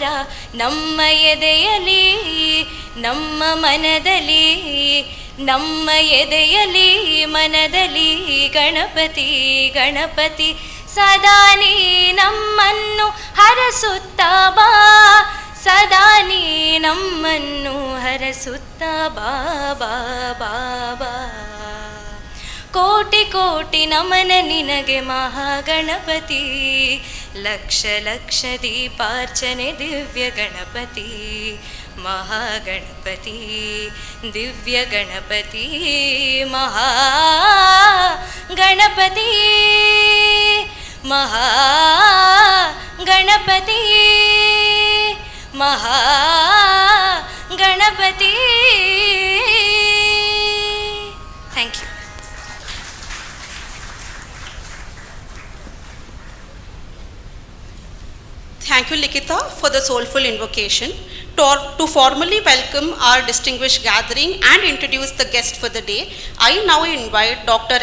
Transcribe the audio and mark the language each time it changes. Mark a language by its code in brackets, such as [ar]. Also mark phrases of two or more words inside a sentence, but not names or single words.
[kn] ನಮ್ಮ ಎದೆಯಲಿ ನಮ್ಮ ಮನದಲ್ಲಿ ನಮ್ಮ ಎದೆಯಲಿ ಮನದಲ್ಲಿ ಗಣಪತಿ ಗಣಪತಿ ಸದಾ ನೀ ನಮ್ಮನ್ನು ಹರಸುತ್ತಾ ಬಾ ಸದಾ ನೀ ನಮ್ಮನ್ನು ಹರಸುತ್ತಾ ಬಾ ಬಾ ಬಾ ಬಾ ಕೋಟಿ ಕೋಟಿ ನಮನ ನಿನಗೆ ಮಹಾಗಣಪತಿ ಲಕ್ಷ ಲಕ್ಷ ದೀಪಾರ್ಚನೆ ದಿವ್ಯ ಗಣಪತಿ महागणपति दिव्य गणपति महागणपति महागणपति महागणपति. [en] Thank you. Thank you, Likita, for the soulful invocation. To formally welcome our distinguished gathering and introduce the guest for the day, I now invite Dr.